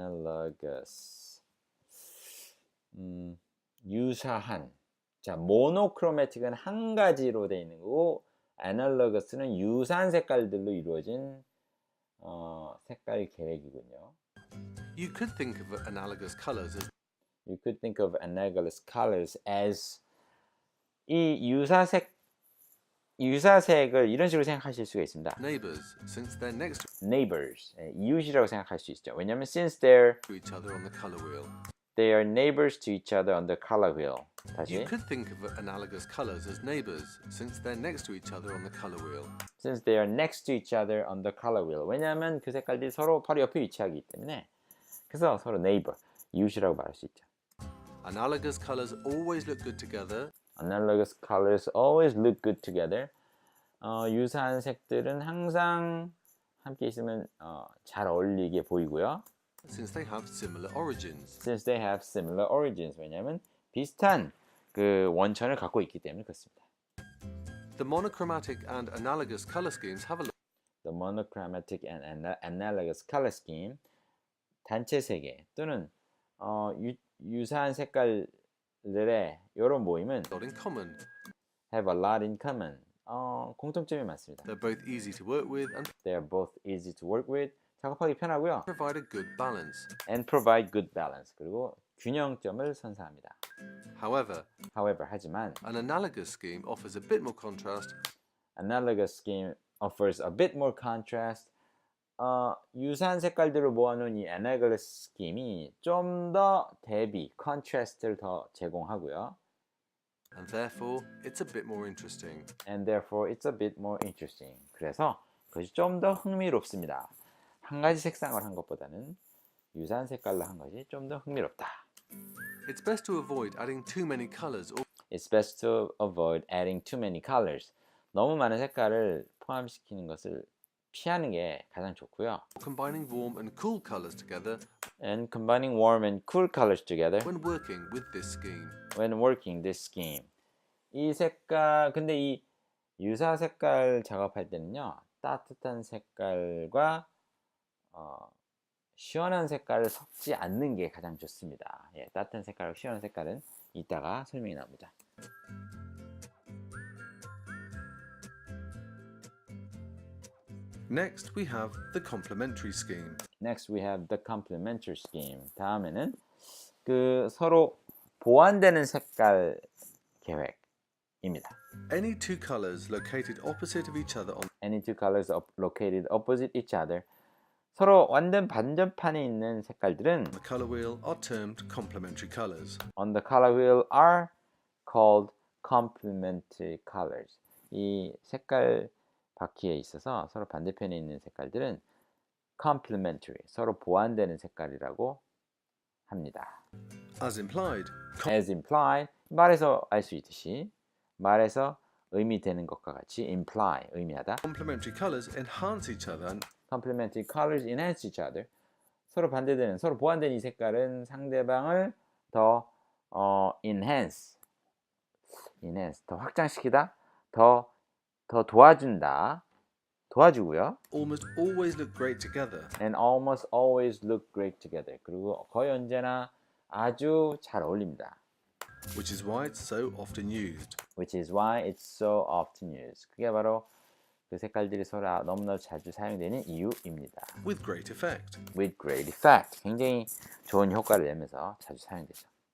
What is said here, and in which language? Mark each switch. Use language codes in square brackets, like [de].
[ko] analogous 유사한. 자, 모노크로매틱은 한 가지로 되어 있는 거고 analogous는 유사한 색깔들로 이루어진 색깔 계획이군요. [en] You could think of analogous colors as You could think of analogous colors as [ko] 이 유사색을 이런 식으로 생각하실 수가 있습니다. [en] neighbors, since they're next [ko] neighbors, 이웃이라고 생각할 수 있죠. 왜냐하면 [en] since they're to each other on the color wheel. they are neighbors to each other on the color wheel. You [ko] 다시 [en] could think of analogous colors as neighbors, since they're next to each other on the color wheel. since they are next to each other on the color wheel. [ko] 왜냐하면 그 색깔들이 서로 바로 옆에 위치하기 때문에 그래서 서로 neighbor, 이웃이라고 말할 수 있죠. [en] Analogous colors always look good together. Analogous colors always look good together. [ko] 유사한 색들은 항상 함께 있으면 잘 어울리게 보이고요. [en] Since they have similar origins. Since they have similar origins. [ko] 왜냐하면 비슷한 그 원천을 갖고 있기 때문에 그렇습니다. [en] The monochromatic and analogous color schemes have a The monochromatic and analogous color scheme. [ko] 단체 색의 또는 유사한 색깔들의 이런 모임은 [en] lot in common. have a lot in common. [ko] 공통점이 많습니다. [en] They're both easy to work with and They are both easy to work with. [ko] 작업하기 편하고요. [en] provide a good balance. And provide good balance. [ko] 그리고 균형점을 선사합니다. [en] However, [ko] 하지만 [en] an analogous scheme offers a bit more contrast. analogous scheme offers a bit more contrast. [ko] 유사한 색깔들을 모아놓은 이 analogous scheme이 좀 더 대비, contrast를 더 제공하고요. [en] And therefore, it's a bit more interesting. And therefore, it's a bit more interesting. [ko] 그래서 그것이 좀 더 흥미롭습니다. 한 가지 색상을 한 것보다는 유사한 색깔로 한 것이 좀 더 흥미롭다. [en] It's best to avoid adding too many colors or It's best to avoid adding too many colors. [ko] 너무 많은 색깔을 포함시키는 것을 피하는 게 가장 좋고요. [en] combining warm and cool colors together And combining warm and cool colors together when working with this scheme. when working this scheme. [ko] 이 색깔, 근데 이 유사 색깔 작업할 때는요, 따뜻한 색깔과 시원한 색깔을 섞지 않는 게 가장 좋습니다. 예, 따뜻한 색깔과 시원한 색깔은 이따가 설명이 나옵니다. [en] Next, we have the complementary scheme. Next we have the complementary scheme. [ko] 다음에는 그 서로 보완되는 색깔 계획입니다. [en] Any two colors located opposite of each other on Any two colors located opposite each other. [ko] 서로 완전 반전판에 있는 색깔들은 [en] the color wheel are termed complementary colors. on the color wheel are called complementary colors. [ko] 이 색깔 바퀴에 있어서 서로 반대편에 있는 색깔들은 complementary, 서로 보완되는 색깔이라고 합니다. [en] As implied, As implied, [ko] 말에서 알 수 있듯이 말에서 의미되는 것과 같이 imply, 의미하다. [en] complementary colors enhance each other and Complementary colors enhance each other. [ko] 서로 반대되는, 서로 보완된 이 색깔은 상대방을 더 enhance, 더 확장시키다, 더 도와준다. 도와주고요. [en] almost always look great together. And almost always look great together. [ko] 그리고 거의 언제나 아주 잘 어울립니다. [en] Which is why it's so often used. Which is why it's so often used. [ko] 그게 바로 그 색깔들이 서로 너무나 자주 사용되는 이유입니다. [en] With great effect. With great effect. [ko] 굉장히 좋은 효과를 내면서 자주 사용되죠.